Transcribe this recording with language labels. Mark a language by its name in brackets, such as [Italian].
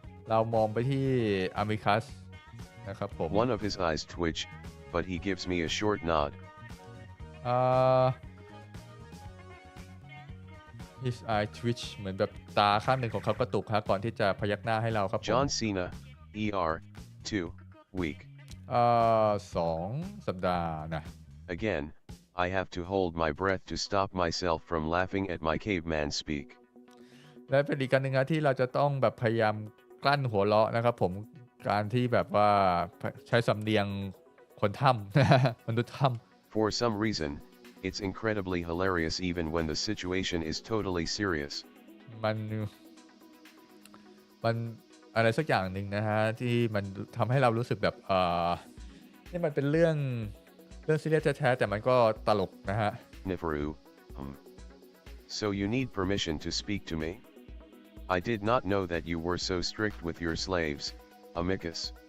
[Thai] เรามองไปที่ Amicus นะครับผม [English] One of his eyes twitch, but he gives me a short nod. His eye twitch [Thai] เหมือนแบบตาข้างหนึ่งของเขากระตุกฮะก่อนที่จะพยักหน้าให้เราครับผม [English] John Cena, ER, 2 week. [Thai] 2 สัปดาห์นะ [English] Again, I have to hold my breath to stop myself from laughing at my caveman speak. [Thai] และเป็นอีกการหนึ่งนะที่เราจะต้องแบบพยายามกลั้นหัวเราะนะครับผมการที่แบบว่าใช้สำเนียงคนถ้ำ มนุษย์ถ้ำ [English] For some reason, it's incredibly hilarious even when the situation is totally serious. [Thai] มันอะไรสักอย่างหนึ่งนะฮะที่มันทำให้เรารู้สึกแบบนี่มันเป็นเรื่องซีเรียสแท้ๆแต่มันก็ตลกนะฮะ [English] Neferu, so you need permission to speak to me? I did not know that you were so strict with your slaves, Amicus.